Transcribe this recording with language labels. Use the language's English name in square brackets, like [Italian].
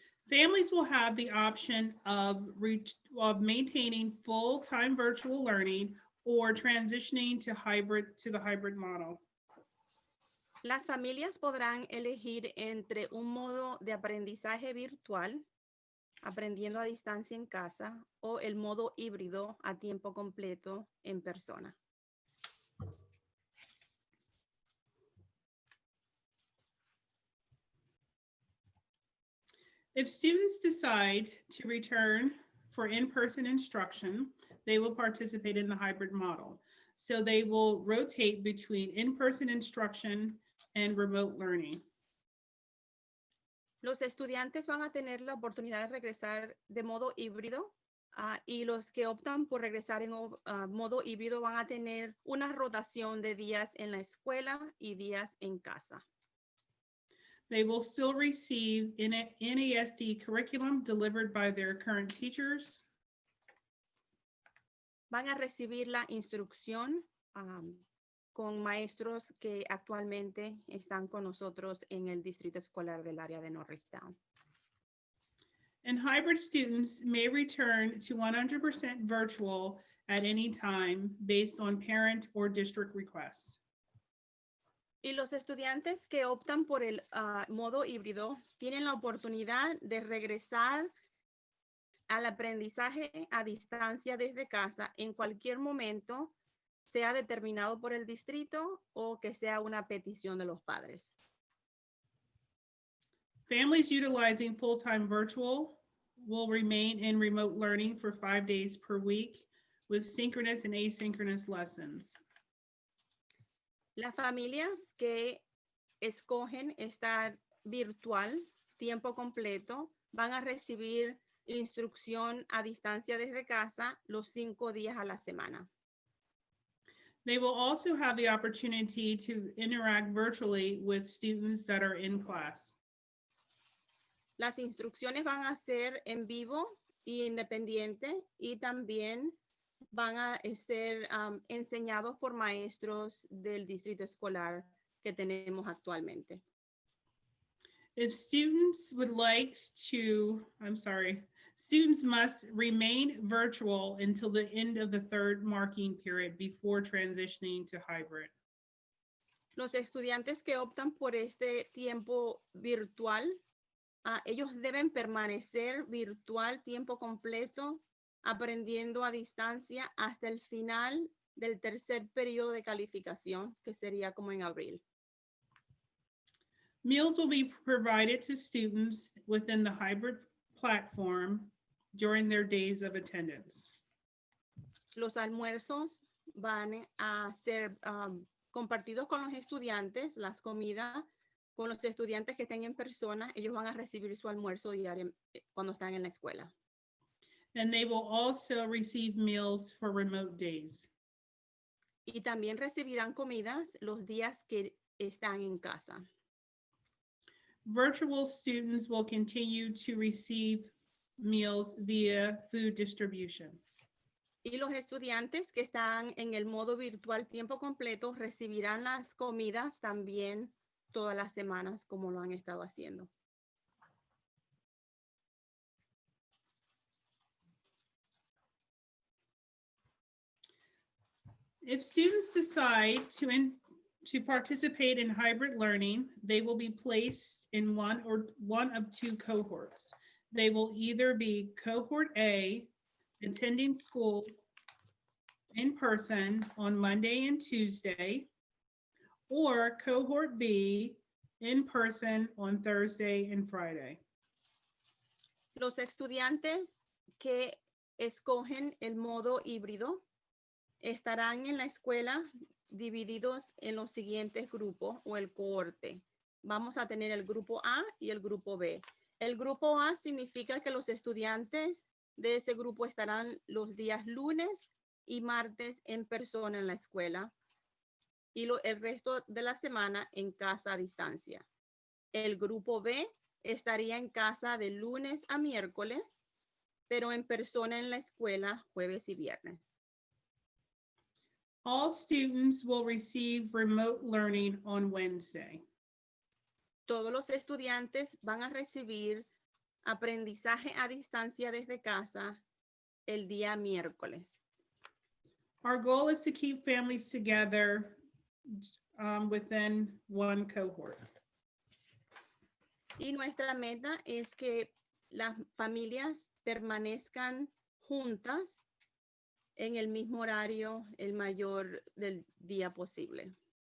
[English] Families will have the option of maintaining full-time virtual learning or transitioning to the hybrid model. [Spanish] Las familias podrán elegir entre un modo de aprendizaje virtual, aprendiendo a distancia en casa, o el modo híbrido a tiempo completo en persona. [English] If students decide to return for in-person instruction, they will participate in the hybrid model. So they will rotate between in-person instruction and remote learning. [Spanish] Los estudiantes van a tener la oportunidad de regresar de modo híbrido y los que optan por regresar en modo híbrido van a tener una rotación de días en la escuela y días en casa. [English] They will still receive NASD curriculum delivered by their current teachers. [Spanish] Van a recibir la instrucción con maestros que actualmente están con nosotros en el distrito escolar del área de Norristown. [English] And hybrid students may return to 100% virtual at any time based on parent or district request. [Spanish] Y los estudiantes que optan por el modo híbrido tienen la oportunidad de regresar al aprendizaje a distancia desde casa en cualquier momento, sea determinado por el distrito o que sea una petición de los padres. [English] Families utilizing full-time virtual will remain in remote learning for 5 days per week with synchronous and asynchronous lessons. [Spanish] Las familias que escogen estar virtual tiempo completo van a recibir instrucción a distancia desde casa los 5 días a la semana. [English] They will also have the opportunity to interact virtually with students that are in class. [Spanish] Las instrucciones van a ser en vivo e independiente y también van a ser enseñados por maestros del distrito escolar que tenemos actualmente. [English] If students would like to, students must remain virtual until the end of the 3rd marking period before transitioning to hybrid. [Spanish] Los estudiantes que optan por este tiempo virtual, ellos deben permanecer virtual tiempo completo, aprendiendo a distancia hasta el final del 3er periodo de calificación, que sería como en abril. [English] Meals will be provided to students within the hybrid platform during their days of attendance. [Spanish] Los almuerzos van a ser compartidos con los estudiantes, las comidas con los estudiantes que estén en persona, ellos van a recibir su almuerzo diario cuando están en la escuela. [English] And they will also receive meals for remote days. [Spanish] Y también recibirán comidas los días que están en casa. [English] Virtual students will continue to receive meals via food distribution. [Spanish] Y los estudiantes que están en el modo virtual tiempo completo recibirán las comidas también todas las semanas como lo han estado haciendo. [English] If students decide to participate in hybrid learning, they will be placed in one of 2 cohorts. They will either be cohort A, attending school in person on Monday and Tuesday, or cohort B in person on Thursday and Friday. [Spanish] Los estudiantes que escogen el modo híbrido estarán en la escuela divididos en los siguientes grupos o el cohorte. Vamos a tener el grupo A y el grupo B. El grupo A significa que los estudiantes de ese grupo estarán los días lunes y martes en persona en la escuela y el resto de la semana en casa a distancia. El grupo B estaría en casa de lunes a miércoles, pero en persona en la escuela jueves y viernes. [English] All students will receive remote learning on Wednesday. [Spanish] Todos los estudiantes van a recibir aprendizaje a distancia desde casa el día miércoles. [English] Our goal is to keep families together within one cohort. [Spanish] Y nuestra meta es que las familias permanezcan juntas en el mismo horario el mayor del día posible.